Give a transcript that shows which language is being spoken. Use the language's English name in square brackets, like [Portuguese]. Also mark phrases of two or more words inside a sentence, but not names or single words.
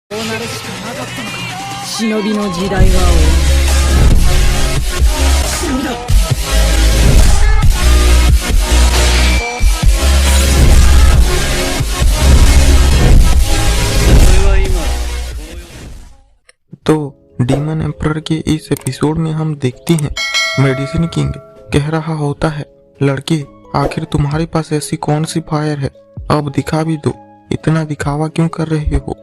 [Japanese] こうなるしかなかったのか。忍びの時代は終わる。だ。 [Hindi] तो डीमन एम्परर के इस एपिसोड में हम देखते हैं मेडिसिन किंग कह रहा होता है, लड़के आखिर तुम्हारे पास ऐसी कौन सी फायर है, अब दिखा भी दो, इतना दिखावा क्यों कर रहे हो।